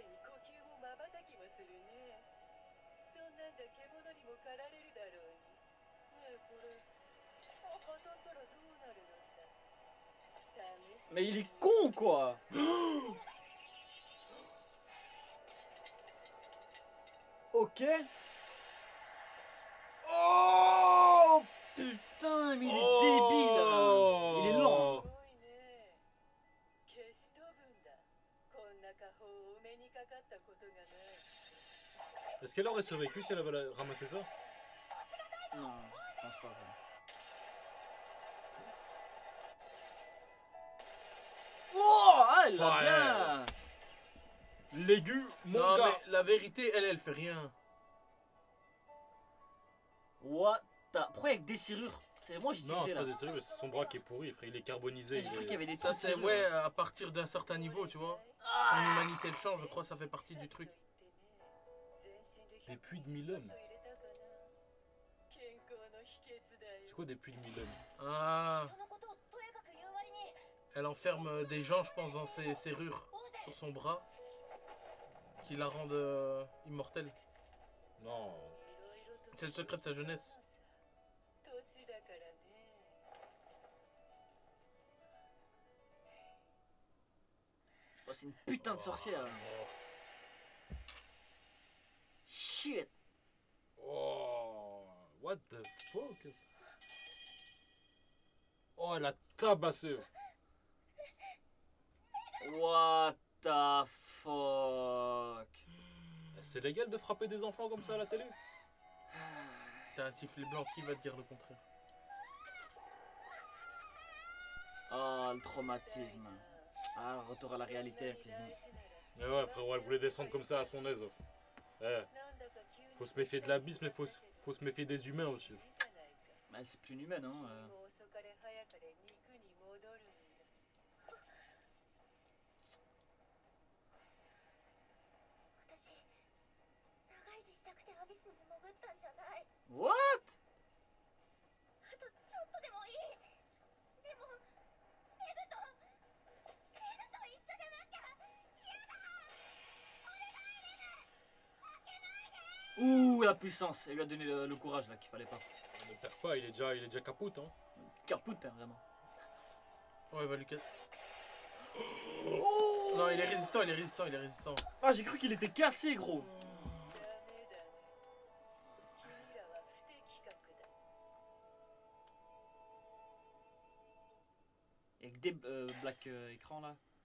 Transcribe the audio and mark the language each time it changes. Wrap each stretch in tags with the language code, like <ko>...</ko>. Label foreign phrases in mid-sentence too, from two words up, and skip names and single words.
<ja>くせに呼吸もまばたきもするね。そんなんじゃ獣にも狩られるだろうに。ねえこれ当たったらどうなるのさ。試して</ja> <fr>Mais il est con quoi. Ok. Oh Putain, mais il est débile. Il est lent. すごいね。消し飛ぶんだ。こんな家宝をお目にかかったことがない。 Est-ce qu'elle aurait survécu si elle avait ramassé ça? Non, je pense pas. Oh, ah, elle l'a Ouais. bien. L'aigu, mon Non, gars! mais la vérité, elle fait rien.</fr> <en>What the...</en> <fr>Pourquoi il y a que des serrures? C'est moi j'ai Non, tilté c'est là. pas des sérieux, c'est son bras qui est pourri, frère. Il est carbonisé. J'ai il cru est- qu'il y avait des Ça, petites c'est serrures. ouais, à partir d'un certain niveau, tu vois. Quand Ah. l'humanité le change, je crois que ça fait partie du truc. Des puits de millénaires. C'est quoi des puits de millénaires? Ah,</fr> <ja>人のことをとやかく言う割に</ja> <fr>elle enferme des gens, je pense, dans ses serrures</fr> <ja>大勢</ja> <fr>sur son bras qui la rendent immortelle. Non. C'est le secret de sa jeunesse. Oh, c'est une putain de sorcière. là.</fr> <en>Shit. Oh, what the fuck?</en> <fr>Oh, elle a tabassé.</fr> <en>What the fuck.</en> <fr>C'est légal de frapper des enfants comme ça à la télé? T'as un sifflet blanc, qui va te dire le contraire? Oh, le traumatisme. Ah, retour à la réalité, cuisine. Mais ouais, frérot, elle voulait descendre comme ça à son aise. Eh, faut se méfier de l'abysse, mais faut se méfier des humains aussi. Mais c'est plus une humaine, hein.</fr> <ja>私長生きしたくてアビスに潜ったんじゃない</ja> <en>What?</en> <ja>あとちょっとでもいいでもメグと一緒じゃなきゃ嫌だお願いレグ負けないで</ja> <fr>Ouh, la puissance. Elle lui a donné le courage là qu'il fallait pas. Ne perds pas, il est déjà caput, hein. Carpout, hein, vraiment. Ouais, il va lui casser. Non, il est résistant, il est résistant, il est résistant. Ah, j'ai cru qu'il était cassé, gros. Il y a que des black écrans là.</fr>